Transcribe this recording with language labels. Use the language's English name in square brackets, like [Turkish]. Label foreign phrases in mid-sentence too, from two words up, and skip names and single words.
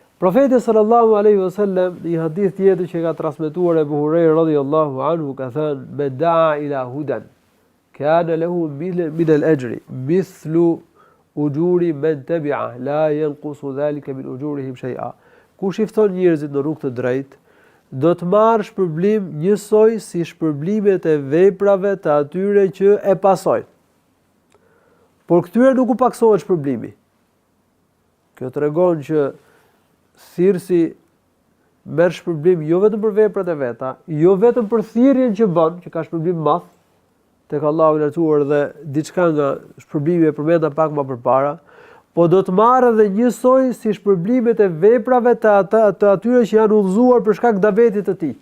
[Albanian] Profeti [Arabic] صلى الله عليه وسلم [Albanian] në një hadith tjetër që ka transmetuar Abu Huraira [Arabic] رضي الله عنه [Albanian] ka thënë: [Arabic] "من دعا إلى هدى كان له من الأجر مثل أجور من تبعه لا ينقص ذلك من أجورهم شيئا." [Albanian] Kush i fton njerëzit në rrugë të drejtë, do të marrë shpërblim njësoj si shpërblimet e veprave të atyre që e pasojnë. Por këtyre nuk u paksohet shpërblimi. Kjo tregon që thirrsi merr shpërblim jo vetëm për veprat e veta, jo vetëm për thirrjen që bën, që ka shpërblim madh tek Allahu i lartësuar dhe diçka nga shpërblimi e përmenda pak më përpara, po do të marrë edhe njësoj si shpërblimet e veprave të atyre që janë udhëzuar për shkak davetit të tij.